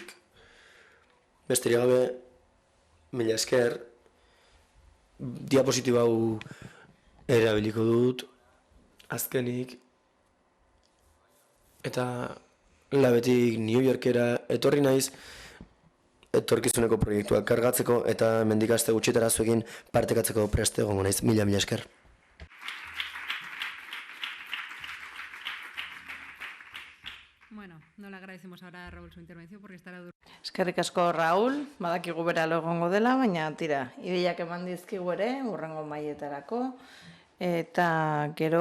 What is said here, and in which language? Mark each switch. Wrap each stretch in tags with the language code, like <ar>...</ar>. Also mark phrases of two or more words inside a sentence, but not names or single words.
<eu>Besterik gabe, mila esker, diapositiba hau erabiliko dut, azkenik, eta labetik New Yorkera etorri naiz, etorkizuneko proiektuak kargatzeko eta hemendik aste gutxitara zuekin partekatzeko preste egongo naiz. Mila esker.</eu> <es>Bueno, no le agradecemos ahora a Raúl su intervención porque estará duro.</es> <eu>Eskerrik asko Raúl, badakigu bera lo egongo dela, baina tira, ideiak eman dizkigu ere, hurrengo mailetarako, eta gero</eu>